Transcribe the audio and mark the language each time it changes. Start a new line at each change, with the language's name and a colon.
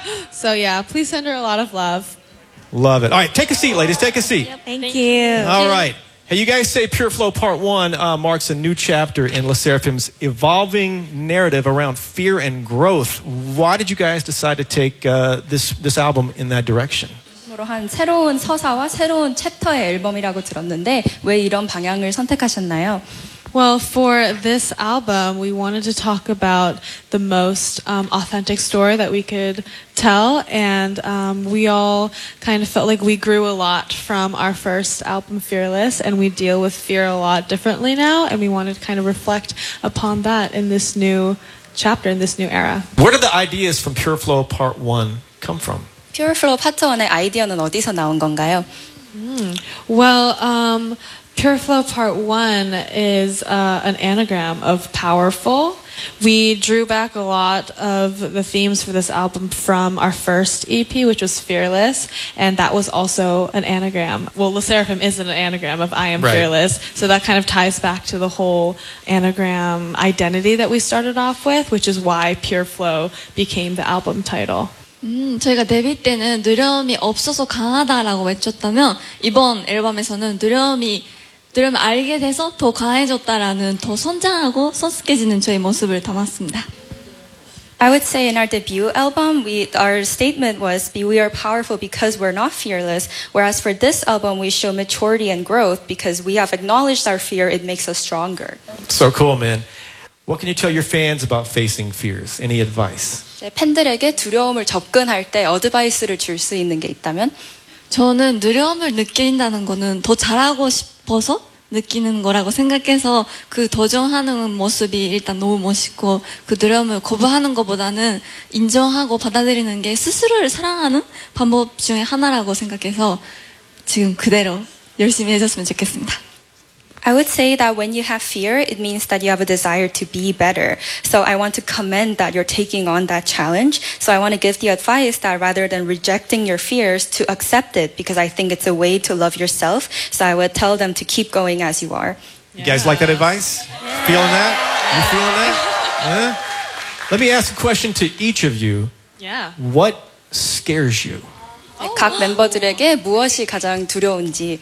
English: So, please send her a lot of love. Love it. All right, take a seat, ladies. Take a seat. Thank you. All right. Hey, you guys say Pure Flow Part 1 marks a new chapter in Le Sserafim's evolving narrative around fear and growth. Why did you guys decide to take this album in that direction?
Korean: 한 새로운 서사와 새로운 챕터의 앨범이라고 들었는데 왜 이런 방향을 선택하셨나요?
English: Well, for this album, we wanted to talk about the most authentic story that we could tell, and we all kind of felt like we grew a lot from our first album, Fearless, and we deal with fear a lot differently now, and we wanted to kind of reflect upon that in this new chapter, in this new era. Where did the ideas from Pure Flow Part 1 come from?
Korean: Pure Flow Part 1의 아이디어는 어디서 나온 건가요?
English: Pure Flow Part 1 is an anagram of powerful. We drew back a lot of the themes for this album from our first EP, which was Fearless, and that was also an anagram. Well, Le Sserafim isn't an anagram of I Am right. Fearless, so that kind of ties back to the whole anagram identity that we started off with, which is why Pure Flow became the album title.
Korean: 저희가 데뷔 때는 두려움이 없어서 강하다라고 외쳤다면 이번 앨범에서는 두려움 알게 돼서 더 강해졌다라는 더 성장하고 성숙해지는 저희 모습을 담았습니다.
English: I would say in our debut album, our statement was we are powerful because we're not fearless, whereas for this album, we show maturity and growth because we have acknowledged our fear, it makes us stronger. So cool, man. What can you tell your fans about facing fears? Any advice?
Korean: 팬들에게 두려움을 접근할 때 어드바이스를 줄 수 있는 게 있다면 저는 두려움을 느낀다는 거는 더 잘하고 싶어서 느끼는 거라고 생각해서 그 도전하는 모습이 일단 너무 멋있고 그 두려움을 거부하는 것보다는 인정하고 받아들이는 게 스스로를 사랑하는 방법 중에 하나라고 생각해서 지금 그대로 열심히 해줬으면 좋겠습니다.
English: I would say that when you have fear, it means that you have a desire to be better. So I want to commend that you're taking on that challenge. So I want to give the advice that rather than rejecting your fears, to accept it, because I think it's a way to love yourself. So I would tell them to keep going as you are. Yeah. You guys like that advice? Yeah. Feeling that? You feeling that? Huh? Let me ask a question to each of you. Yeah. What scares you? Oh.
Korean: 각 멤버들에게 무엇이 가장 두려운지.